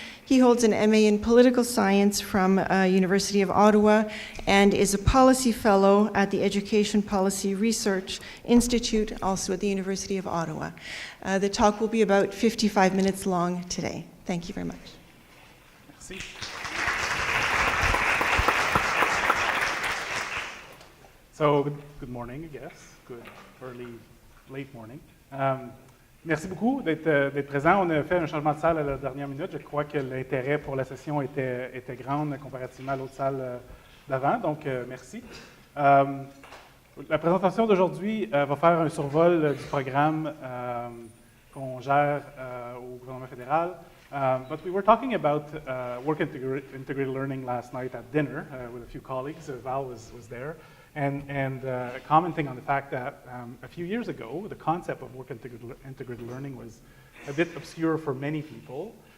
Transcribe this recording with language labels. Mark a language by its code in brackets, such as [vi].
[en] He holds an MA in Political Science from University of Ottawa and is a Policy Fellow at the Education Policy Research Institute, also at the University of Ottawa. The talk will be about 55 minutes long today. Thank you very much. [fr] Merci. [en] So, good morning, I guess. Good early, late morning. [fr] Merci beaucoup d'être présent. On a fait un changement de salle à la dernière minute. Je crois que l'intérêt pour la session était grand comparativement à l'autre salle d'avant, donc merci. La présentation d'aujourd'hui va faire un survol du programme qu'on gère au gouvernement fédéral. [en] But we were talking about work integrated learning last night at dinner with a few colleagues. Val was there, and commenting on the fact that a few years ago, the concept of work integrated learning was a bit obscure for many people.